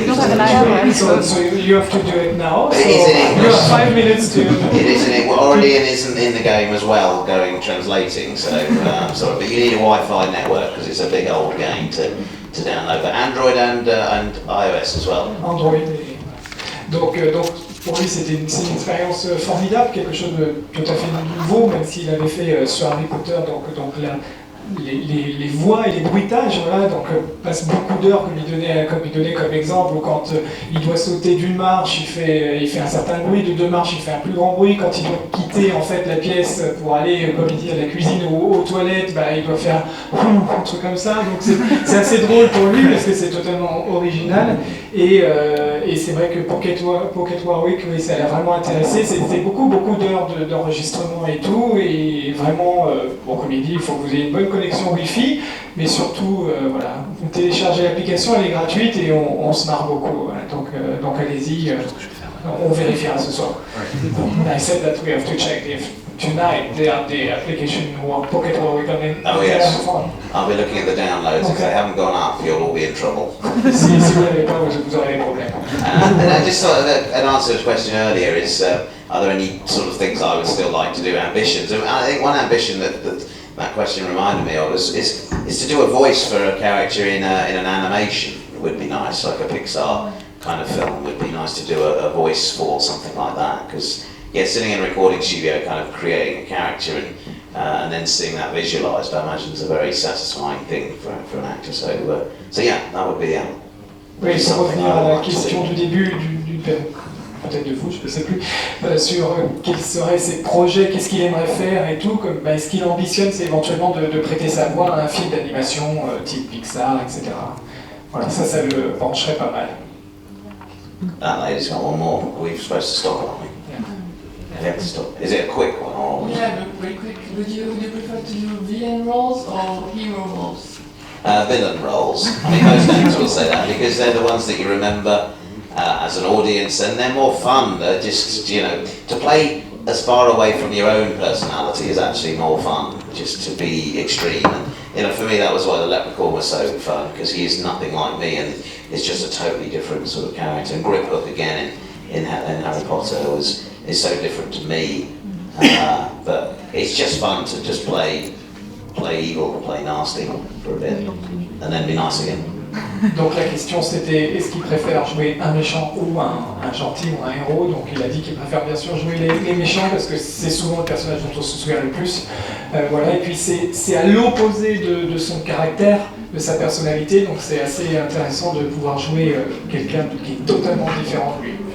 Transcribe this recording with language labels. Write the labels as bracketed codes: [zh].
[en] You don't have an iPhone. So you have to do it now. But So it is in English. you have 5 minutes to. It is in it. Well, Aurélien isn't in the game as well, translating. So sorry, but you need a Wi-Fi network because it's a big old game to download. But Android and iOS as well. Android. [fr] Donc pour lui c'était une expérience formidable, quelque chose de tout à fait nouveau, même s'il avait fait sur Harry Potter, donc là, les voix et les bruitages, voilà, donc passe beaucoup d'heures comme il donnait comme exemple, où quand il doit sauter d'une marche, il fait un certain bruit, de 2 marches, il fait un plus grand bruit, quand il doit quitter en fait la pièce pour aller, comme il dit, à la cuisine ou aux toilettes, il doit faire un truc comme ça, donc c'est assez drôle pour lui parce que c'est totalement original, et c'est vrai que Pocket Warwick, oui, ça l'a vraiment intéressé, c'était beaucoup d'heures d'enregistrement et tout, et vraiment, comme il dit, il faut que vous ayez une bonne connexion Wi-Fi, mais surtout, voilà, vous téléchargez l'application, elle est gratuite et on se marre beaucoup. Voilà, donc allez-y, on vérifiera ce soir. [en] I said that we have to check if tonight the application Pocket Warwick. Oh yes, I'll be looking at the downloads. If they haven't gone up, you'll all be in trouble. [fr] Si vous n'avez pas, vous aurez des problèmes. [en] And I just thought that an answer to the question earlier is, are there any sort of things I would still like to do, ambitions? And I think one ambition that question reminded me of is to do a voice for a character in an animation. It would be nice, like a Pixar kind of film. Would be nice to do a voice for something like that, because sitting in a recording studio, kind of creating a character and then seeing that visualised, I imagine is a very satisfying thing for an actor. So yeah, that would be [fr] oui, pour revenir à la question du début peut-être de vous, je ne sais plus, sur quels seraient ses projets, qu'est-ce qu'il aimerait faire et tout, ce qu'il ambitionne, c'est éventuellement de prêter sa voix à un film d'animation type Pixar, etc. Voilà, ça le pencherait pas mal. [en] That lady's got one more. We're supposed to stop, aren't we? Yeah. We have to stop. Is it a quick one? Or Yeah, but very quick. Would you prefer to do villain roles or hero roles? Villain roles. I mean, most actors will say that because they're the ones that you remember as an audience, and they're more fun. They're just, to play as far away from your own personality is actually more fun, just to be extreme. And for me, that was why the Leprechaun was so fun, because he is nothing like me, and it's just a totally different sort of character. And Griphook again in Harry Potter is so different to me, but it's just fun to just play evil, play nasty for a bit, and then be nice again. [fr] Donc la question c'était, est-ce qu'il préfère jouer un méchant ou un gentil ou un héros? Donc il a dit qu'il préfère bien sûr jouer les méchants parce que c'est souvent le personnage dont on se souvient le plus. Voilà, et puis c'est à l'opposé de son caractère, de sa personnalité, donc c'est assez intéressant de pouvoir jouer quelqu'un qui est totalement différent de lui.